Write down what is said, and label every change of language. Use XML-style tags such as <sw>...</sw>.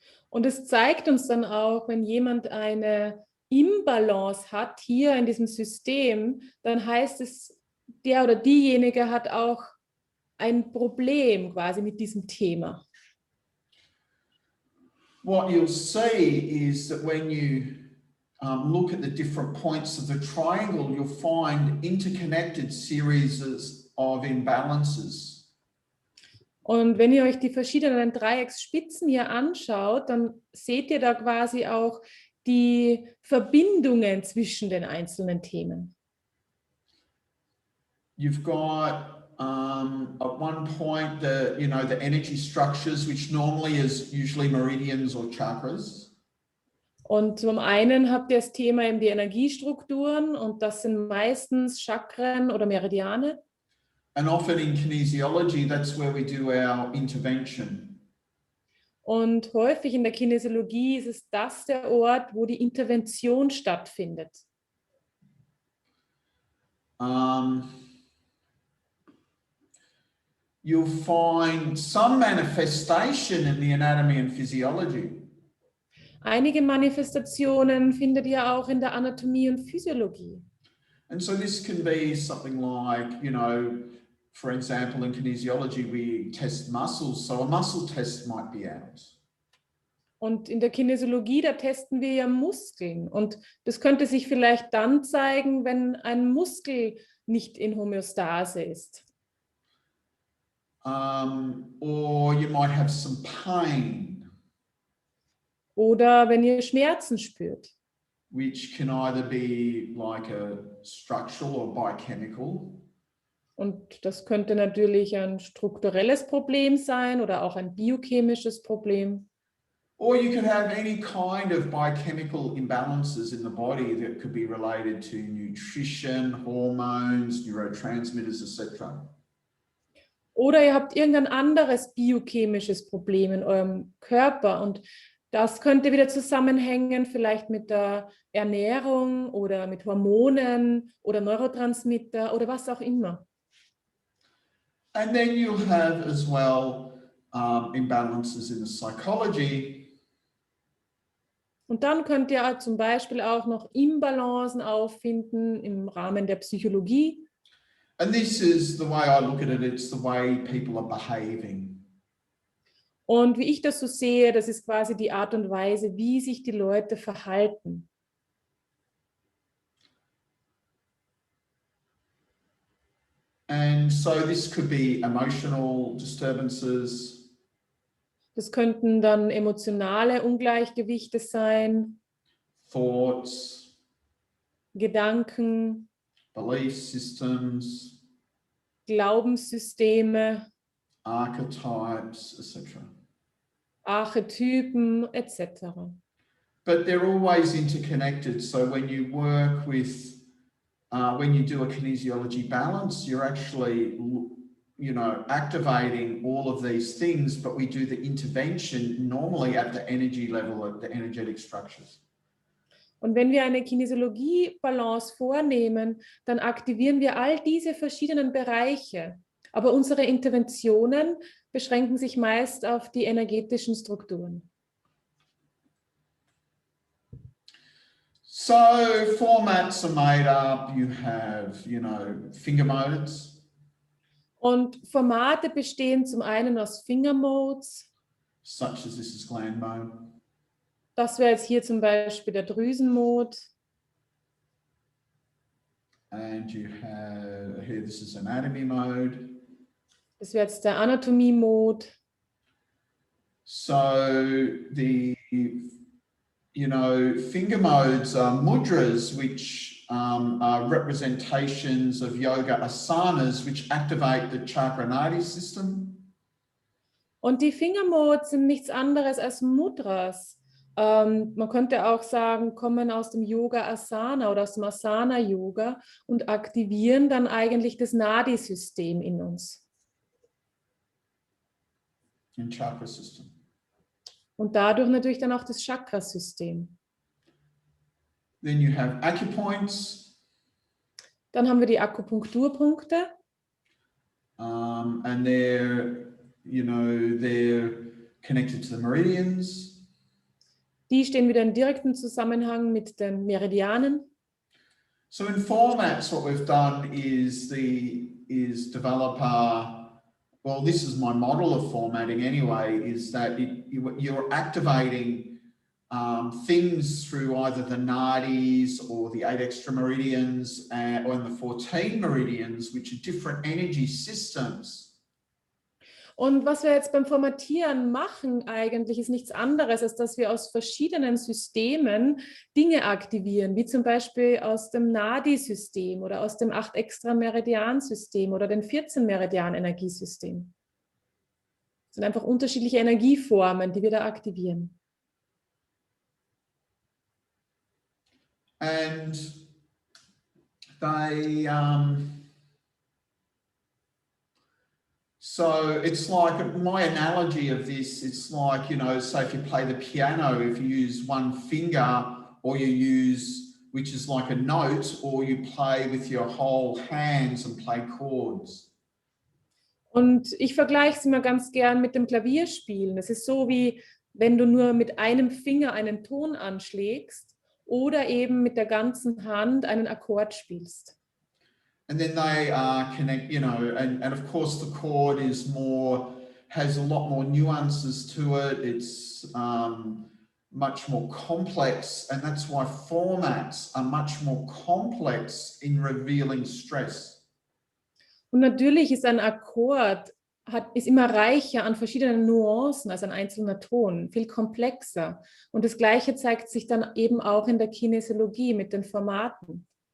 <de>Und es zeigt uns dann auch, wenn jemand eine Imbalance hat hier in diesem System, dann heißt es, der oder diejenige hat auch ein Problem quasi mit diesem Thema.</de> <en>What you'll see is that when you look at the different points of the triangle, you'll find interconnected series of imbalances.</en> <de>Und wenn ihr euch die verschiedenen Dreiecksspitzen hier anschaut, dann seht ihr da quasi auch die Verbindungen zwischen den einzelnen Themen.</de> <en>You've got at one point the energy structures, which normally is usually meridians or chakras.</en> <de>Und zum einen habt ihr das Thema eben die Energiestrukturen und das sind meistens Chakren oder Meridiane.</de> <en>And often in kinesiology, that's where we do our intervention.</en> <de>Und häufig in der Kinesiologie ist es das der Ort, wo die Intervention stattfindet.</de> <en>You'll find some manifestation in the anatomy and physiology.</en> <de>Einige Manifestationen findet ihr auch in der Anatomie und Physiologie.</de> <en>And so this can be something like, for example, in kinesiology, we test muscles. So a muscle test might be out.</en> <de>Und in der Kinesiologie, da testen wir ja Muskeln. Und das könnte sich vielleicht dann zeigen, wenn ein Muskel nicht in Homöostase ist.</de> <en>or you might have some pain,</en> <de>Oder wenn ihr Schmerzen spürt.</de> <en>which can either be like a structural or biochemical.</en> <de>Und das könnte natürlich ein strukturelles Problem sein oder auch ein biochemisches Problem.</de> <en>Or you could have any kind of biochemical imbalances in the body that could be related to nutrition, hormones, neurotransmitters, etc.</en> <de>Oder ihr habt irgendein anderes biochemisches Problem in eurem Körper und das könnte wieder zusammenhängen, vielleicht mit der Ernährung oder mit Hormonen oder Neurotransmitter oder was auch immer.</de> <en>And then you'll have as well imbalances in the psychology.</en> <de>Und dann könnt ihr zum Beispiel auch noch Imbalancen auffinden im Rahmen der Psychologie.</de> <en>And this is the way I look at it, it's the way people are behaving.</en> <de>Und wie ich das so sehe, das ist quasi die Art und Weise, wie sich die Leute verhalten.</de> <en>And so this could be emotional disturbances.</en> <de>Das könnten dann emotionale Ungleichgewichte sein,</de> <en>Thoughts,</en> <de>Gedanken,</de> <en>belief systems,</en> <de>Glaubenssysteme,</de> <en>archetypes, etc.</en> <de>Archetypen etc.</de> <en>But they're always interconnected. So when you work with, when you do a kinesiology balance, you're actually, activating all of these things, but we do the intervention normally at the energy level, at the energetic structures.</en> <de>Und wenn wir eine Kinesiologie-Balance vornehmen, dann aktivieren wir all diese verschiedenen Bereiche. Aber unsere Interventionen beschränken sich meist auf die energetischen Strukturen.</de> <en>So formats are made up, you have, finger modes.</en> <de>Und Formate bestehen zum einen aus Fingermodes.</de> <en>Such as this is gland mode.</en> <de>Das wäre jetzt hier zum Beispiel der Drüsenmode.</de> <en>And you have, here this is anatomy mode.</en> <de>Das wäre jetzt der Anatomie-Mode.</de> <en>So the, finger modes are mudras, which are representations of yoga asanas, which activate the chakra nadi system.</en> <de>Und die Fingermodes sind nichts anderes als Mudras. Man könnte auch sagen, kommen aus dem Yoga Asana oder aus dem Asana Yoga und aktivieren dann eigentlich das Nadi-System in uns.</de> <en>In chakra system.</en> <de>Und dadurch natürlich dann auch das Chakrasystem.</de> <en>Then you have acupoints.</en> <de>Dann haben wir die Akupunkturpunkte.</de> <en>And they're connected to the meridians.</en> <de>Die stehen wieder in direktem Zusammenhang mit den Meridianen.</de> <en>So in formats, what we've done is develop this is my model of formatting anyway, is that you're activating things through either the nadis or the 8 extra meridians or the 14 meridians, which are different energy systems.</en> <de>Und was wir jetzt beim Formatieren machen eigentlich, ist nichts anderes, als dass wir aus verschiedenen Systemen Dinge aktivieren, wie zum Beispiel aus dem Nadi-System oder aus dem 8-Extra-Meridian-System oder dem 14-Meridian-Energiesystem. Das sind einfach unterschiedliche Energieformen, die wir da aktivieren.</de> <en>And they... So it's like, my analogy of this, it's like, so if you play the piano, if you use one finger or you use, which is like a note, or you play with your whole hands and play chords.</en> <de>Und ich vergleiche es immer ganz gern mit dem Klavierspielen. Es ist so, wie wenn du nur mit einem Finger einen Ton anschlägst oder eben mit der ganzen Hand einen Akkord spielst.</de> <en>And then they connect, and of course the chord is has a lot more nuances to it. It's much more complex, and that's why formats are much more complex in revealing stress.</en> <de>Und natürlich ist ein Akkord ist immer reicher an verschiedenen Nuancen als ein einzelner Ton, viel komplexer. Und das Gleiche zeigt sich dann eben auch in der Kinesiologie mit den Formaten.</de>